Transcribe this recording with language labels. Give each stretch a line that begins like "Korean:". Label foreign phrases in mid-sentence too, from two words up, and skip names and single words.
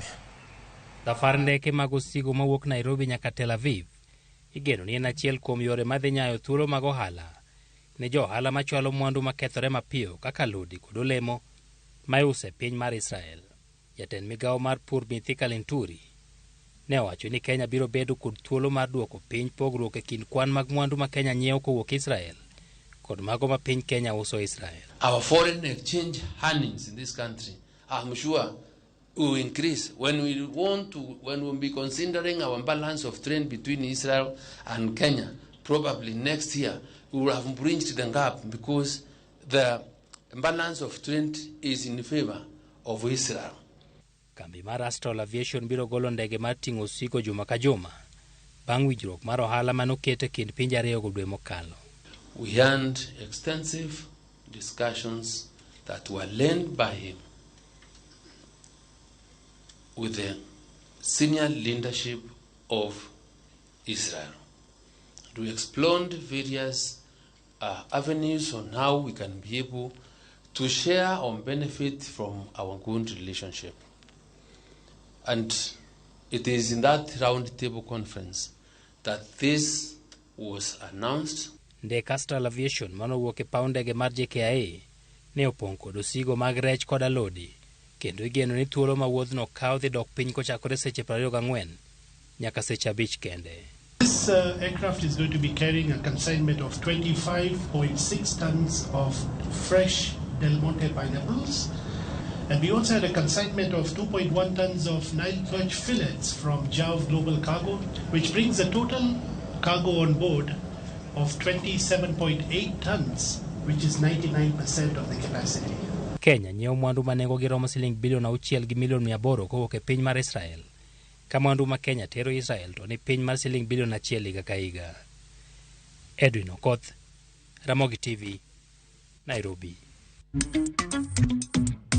Luo (Kenya and Tanzania): Safar ndeke mag osigo mawuok Nairobi nyaka Tel Aviv igeno ni en achiel kuom yore madhi nyayo thuolo mag ohala ne jo ohala machwalo mwandu makethore mapiyo kaka lodi kod olemo ma iuso e piny mar Israel. Jatend migawo mar pur Mithika Linturi ne owacho ni Kenya biro bedo kod thuolo mar duoko piny pogruok e kind kwan mag mwandu ma Kenya nyiewo kowuok Israel kod mago ma piny Kenya uso Israel.
English: Our foreign exchange earnings in this country, I'm sure, will increase when we'll be considering our balance of trade between Israel and Kenya. Probably next year we will have bridged the gap because the balance of trade is in favor of Israel.
Luo (Kenya and Tanzania): Kambi mar Astral Aviation biro golo ndege mar ting'o osigo juma ka juma bang' winjruok mar ohala manoket e kind pinje ariyogo dwe mokalo.
English: We had extensive discussions that were led by him with the senior leadership of Israel. We explored various avenues on how we can be able to share or benefit from our good relationship. And it is in that round table conference that this was announced.
Luo (Kenya and Tanzania): Ndek Astral Aviation manowuok e paw ndege mar JKIA ne opong' kod osigo mag rech kod alodi, kendo igeno ni thuolo ma wuodhno kawo dhi dok piny kochakore seche 24 nyaka seche 5 kende.
English: This aircraft is going to be carrying a consignment of 25.6 tons of fresh Del Monte pineapples. And we also had a consignment of 2.1 tons of Nile perch fillets from Jav Global Cargo, which brings the total cargo on board of 27.8 tons, which is 99% of the capacity.
Luo (Kenya and Tanzania): Kenya nyiewo mwandu ma nengogi romo siling bilion 6 gi milion 800 kowuok e piny mar Israel. Ka mwandu ma Kenya tero Israel to ni piny mar siling bilion 1 higa ka higa. Edwin Okonth, Ramogi TV, Nairobi.